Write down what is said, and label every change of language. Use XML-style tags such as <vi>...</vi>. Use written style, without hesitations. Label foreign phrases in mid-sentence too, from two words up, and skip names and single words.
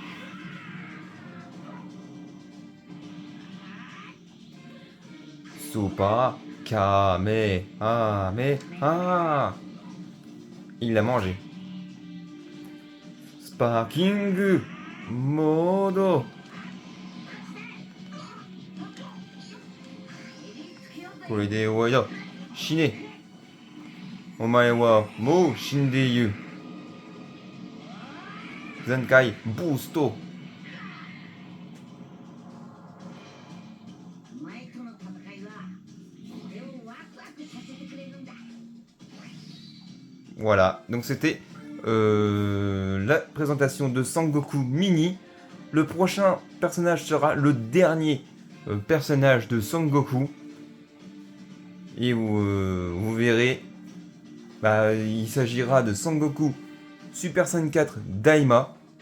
<fr>Super Kamehameha. Il l'a mangé. Sparking Mode.</fr> <ja>これで終わりだ。死ね。お前はもう死んでいる。全開ブースト。</ja> <fr>Voilà, donc c'était la présentation de Sangoku Mini. Le prochain personnage sera le dernier personnage de Sangoku. Et vous verrez, bah, il s'agira de Sangoku Super Saiyan 4 Daima.</fr>